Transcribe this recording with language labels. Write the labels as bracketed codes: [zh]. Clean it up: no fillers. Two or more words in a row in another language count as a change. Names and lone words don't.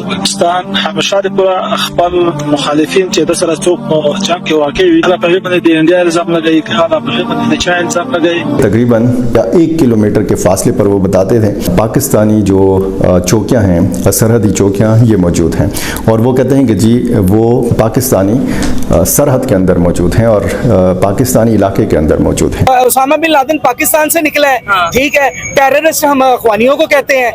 [ps] पाकिस्तान हमेशा د پورا خپل مخالفین چې د سره څوک جنگ کې واقع وي هغه په باندې د انډیا الزام لګوي هغه په باندې د چا الزام لګوي. [ur] تقریباً 1 کلومیٹر کے فاصلے پر وہ بتاتے تھے پاکستانی جو چوکیاں ہیں، سرحدی چوکیاں یہ موجود ہیں اور وہ کہتے ہیں کہ جی وہ پاکستانی سرحد کے اندر موجود ہیں اور پاکستانی علاقے کے اندر موجود ہیں. اسامہ بن لادن پاکستان سے نکلا ہے، ٹھیک ہے، ٹیررسٹ ہم اخوانیوں کو کہتے ہیں.